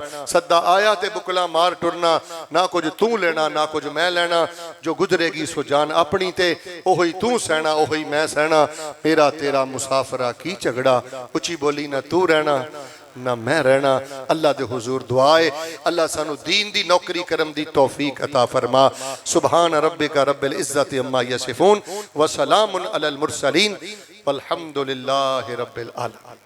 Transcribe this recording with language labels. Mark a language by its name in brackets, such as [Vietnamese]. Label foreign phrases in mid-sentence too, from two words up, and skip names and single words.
[Punjabi] ਸਦਾ ਆਇਆ ਤੇ ਬੁਕਲਾ ਮਾਰ ਟੁਰਨਾ, ਨਾ ਕੁਝ ਤੂੰ ਲੈਣਾ ਨਾ ਕੁਝ ਮੈਂ ਲੈਣਾ। ਜੋ ਗੁਜ਼ਰੇਗੀ ਸੋ ਜਾਨ ਆਪਣੀ ਤੇ, ਓਹੀ ਤੂੰ ਸਹਿਣਾ ਓਹੀ ਮੈਂ ਸਹਿਣਾ। ਮੇਰਾ ਤੇਰਾ ਮੁਸਾਫ਼ਰਾ ਕੀ ਝਗੜਾ, ਉੱਚੀ ਬੋਲੀ ਨਾ ਤੂੰ ਰਹਿਣਾ ਨਾ ਮੈਂ ਰਹਿਣਾ। ਅੱਲਾਹ ਦੇ ਹਜ਼ੂਰ ਦੁਆਏ ਅੱਲਾਹ ਸਾਨੂੰ ਦੀਨ ਦੀ ਨੌਕਰੀ ਕਰਮ ਦੀ ਤੌਫ਼ੀਕ ਅਤਾ ਫ਼ਰਮਾ। [Arabic] سبحان ربك رب العزة عما يصفون وسلام على المرسلين والحمد لله رب العالمين.